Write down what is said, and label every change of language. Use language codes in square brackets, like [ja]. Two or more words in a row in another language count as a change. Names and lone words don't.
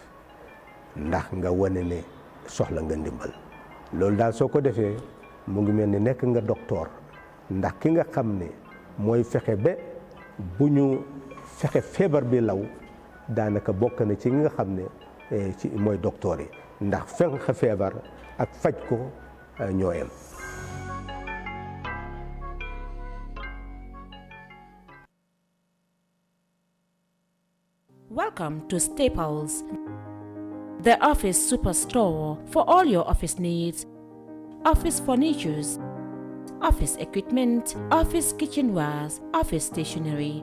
[wo] ndax nga wane ne soxla nga ndimbal loolu daal soo ko defee mu ngi mel ni nekk nga docteur ndax ki nga xam ne mooy fexe ba bu ñu fexe feebar bi law daanaka bokk na ci nga xam ne ci mooy docteur yi ndax fexe feebar ak faj ko ñoo yem. [en] Welcome to Staples, the office superstore for all your office needs, office furnitures, office equipment, office kitchenwares, office stationery.